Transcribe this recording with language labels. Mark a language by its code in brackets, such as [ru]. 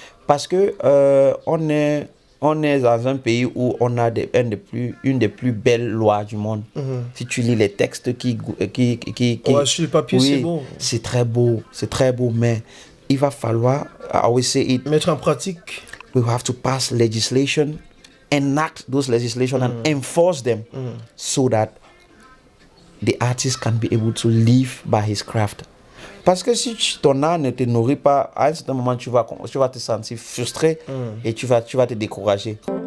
[fr] Parce que on est dans un pays où on a une des plus belles lois du monde. Si tu lis les textes qui sur le papier, oui, c'est beau. C'est très beau, mais il va falloir mettre en pratique. [en] We have to pass legislation, enact those legislation and enforce them so that the artist can be able to live by his craft. [fr] Parce que si ton art ne te nourrit pas, à un certain moment, tu vas te sentir frustré et tu vas te décourager.